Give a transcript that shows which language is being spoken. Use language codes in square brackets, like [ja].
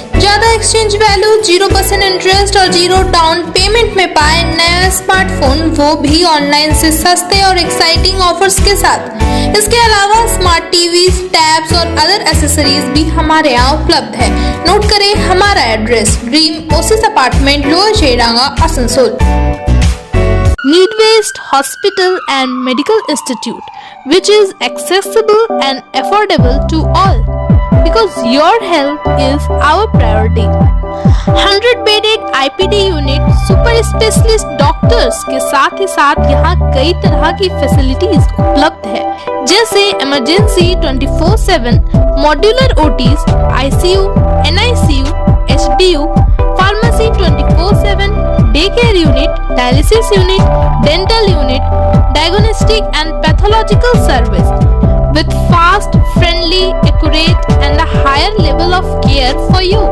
[hi] ज्यादा exchange value, 0% interest और 0 down payment में पाए नया स्मार्टफोन, वो भी ऑनलाइन से सस्ते और एक्साइटिंग ऑफर्स के साथ। इसके अलावा स्मार्ट टीवी, टैब्स और अदर एसेसरीज भी हमारे यहाँ उपलब्ध है। नोट करें हमारा address, dream Oasis apartment, lower शेरांगा, Asansol. [en] Need-based Hospital and Medical Institute, which is accessible and affordable to all, because your health is our priority. 100-bedded IPD unit, super specialist doctors [hi] के साथ ही साथ यहाँ कई तरह की फैसिलिटीज उपलब्ध है, जैसे emergency 24/7, modular OTs, ICU, NICU, HDU, pharmacy 24/7, day care unit, dialysis unit, dental unit, diagnostic and pathological service [en] with fast, friendly, accurate and a higher level of care for you.